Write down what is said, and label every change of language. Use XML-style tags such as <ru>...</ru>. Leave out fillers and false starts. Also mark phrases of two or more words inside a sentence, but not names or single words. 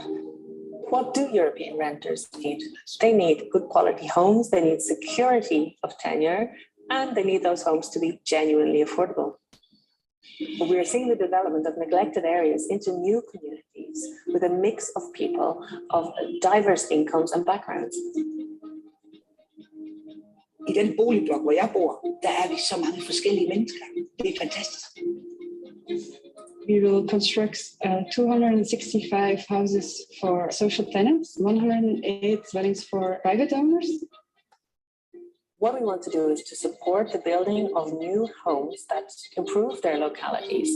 <en>What do European renters need? They need good quality homes, they need security of tenure, and they need those homes to be genuinely affordable. But we are seeing the development of neglected areas into new communities with a mix of people of diverse incomes and backgrounds.</en> <da>I den boligblok, hvor jeg bor, der er vi så mange forskellige mennesker. Det er fantastisk.</da> <en>We will construct 265 houses for social tenants, 108 dwellings for private owners. What we want to do is to support the building of new homes that improve their localities.</en>